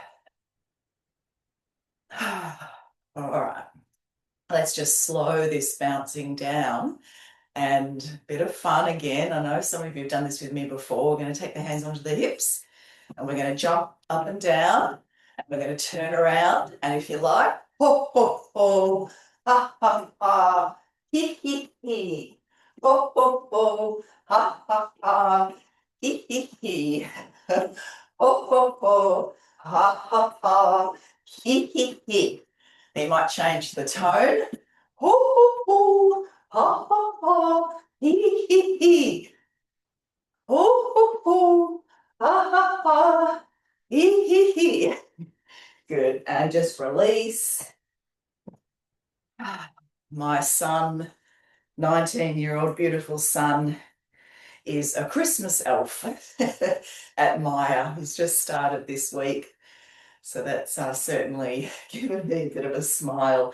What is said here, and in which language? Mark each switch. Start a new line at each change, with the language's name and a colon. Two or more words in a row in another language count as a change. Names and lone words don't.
English: All right, let's just slow this bouncing down and a bit of fun again. I know some of you have done this with me before. We're going to take the hands onto the hips and we're going to jump up and down. And we're going to turn around. And if you like, ho, ho, ho, ha, ha, ha, he, he, ho, ho, ho, ha, ha, ha, he, ho, ho, ho, ha, ha, ha, he. You might change the tone. Ho, ho, ho, ha, ha, ha, he, ho, ho, ho, ha, ha, ha, he. Good. And just release. My son, 19-year-old beautiful son, is a Christmas elf at Maya. He's just started this week. So that's certainly given me a bit of a smile.